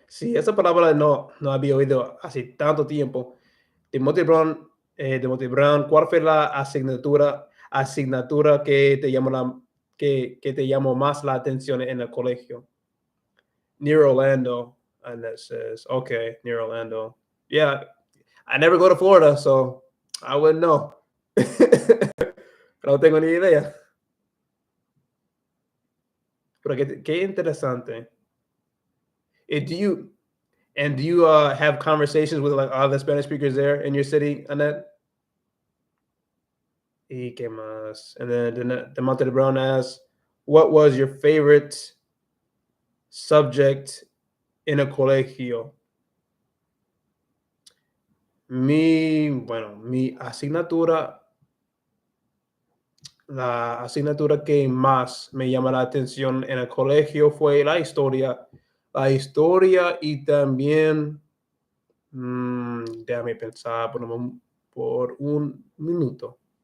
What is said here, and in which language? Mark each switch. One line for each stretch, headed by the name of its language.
Spanish: Sí, esa palabra no había oído hace tanto tiempo. Timothy Brown, ¿cuál fue la asignatura que te que te llamó más la atención en el colegio?
English: Near Orlando, and that says, okay, near Orlando. Yeah, I never go to Florida, so I wouldn't know.
Spanish: No tengo ni idea. Pero qué interesante.
English: Do you have conversations with like all the Spanish speakers there in your city, Annette?
Spanish: Y qué más?
English: And then the Monte de Brown asks, what was your favorite subject in a colegio?
Spanish: Mi asignatura, la asignatura que más me llama la atención en el colegio fue la historia. La historia y también, déjame pensar por un minuto.